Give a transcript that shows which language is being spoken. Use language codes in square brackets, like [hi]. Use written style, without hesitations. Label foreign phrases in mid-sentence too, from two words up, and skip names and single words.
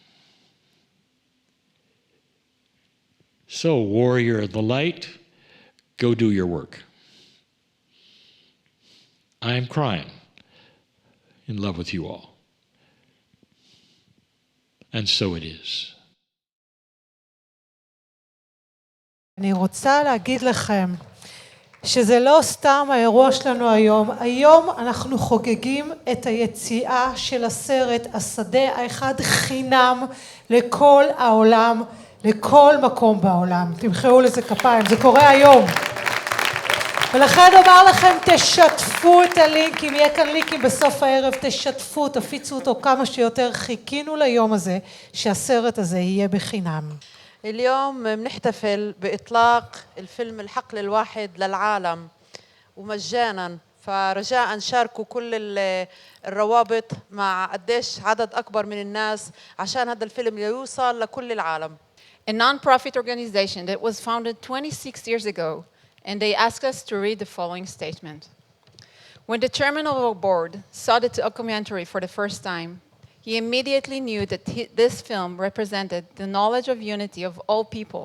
[en] So, warrior of the light, go do your work. I am crying in love with you all. And so it is. [he] אני רוצה להגיד לכם שזה לא סתם האירוע שלנו היום. היום אנחנו חוגגים את היציאה של הסרט השדה האחד חינם לכל העולם, לכל מקום בעולם. תמחאו לזה כפיים, זה קורה היום. ולכן אומר לכם, תשתפו את הלינק, אם יהיה כאן לינקים בסוף הערב, תשתפו, תפיצו אותו כמה שיותר. חיכינו ליום הזה שהסרט הזה יהיה בחינם. [ar] اليوم بنحتفل بإطلاق الفيلم الحقل الواحد للعالم ومجانا، فرجاء شاركوا كل الروابط مع قديش عدد أكبر من الناس عشان هذا الفيلم يوصل لكل العالم. [en] A non-profit organization that was founded 26 years ago, and they asked us to read the following statement. When the chairman of our board saw the documentary for the first time, he immediately knew that this film represented the knowledge of unity of all people.